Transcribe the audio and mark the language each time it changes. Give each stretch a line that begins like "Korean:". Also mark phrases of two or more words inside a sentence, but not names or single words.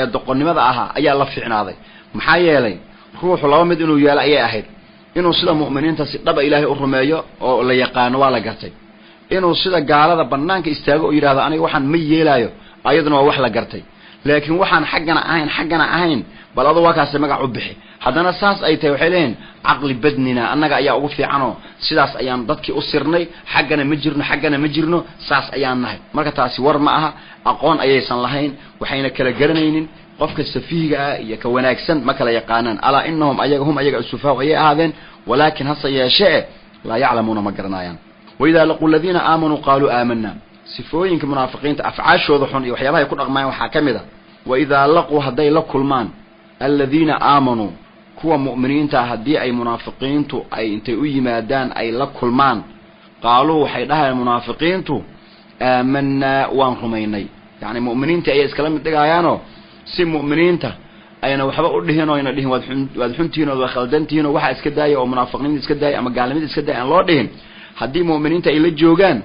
Somali: doqonnimada ahaa ayaa la fiicnaaday maxaa yeelay ruuxu laba mid inuu yeelo ayay ahayd inuu sida mu'miniinta si dhab ilaahay u rumeeyo oo la yaqaan waa la gartay inuu sida gaalada banaanka istaago oo yiraahdo aniga waxaan ma yeelayo ayaduna waa wax la gartay laakiin waxaan xaggana ahayn bal adu waa kaas magac u bixi haddana saas ay tahay waxay leeyeen aqli badnina annaga ayaa ugu fiicano sidaas ayaan dadkii u sirnay xaggana ma jirno saas ayaan nahay marka taasi war ma aha aqoon ayaysan lahayn waxayna kala garanaynin qofka safiiga ah iyo ka wanaagsan ma kala yaqaanaan
Arabic: ألا إنهم
Somali: ayaga sufaha ay ahaadeen walaakin hasa yeeshee
Arabic: لا يعلمون
Somali: ma garanayaan
Arabic: وإذا لقوا الذين آمنوا قالوا آمنا
Somali: sifooyinka munaafiqiinta afcaashooda xun iyo waxyaabaha ay ku dhaqmaan waxa kamida
Arabic: وإذا لقوا
Somali: haday la kulmaan
Arabic: الذين آمنوا
Somali: kuwa mu'miniinta hadii ay munaafiqiintu ay intay u yimaadaan ay la kulmaan qaaluu waxay dhahaan munaafiqiintu aamanna waan rumaynay yani mu'miniinta ay iskala mid dhigayaano si mu'miniinta ayna waxba u dhihin oo ina dhihin waad xuntiin oo khaldantiin oo waxa iska daayay oo munaafiqiinta iska daayay ama gaalnimada iska daayay aan loo dhihin hadii mu'miniinta ay la joogaan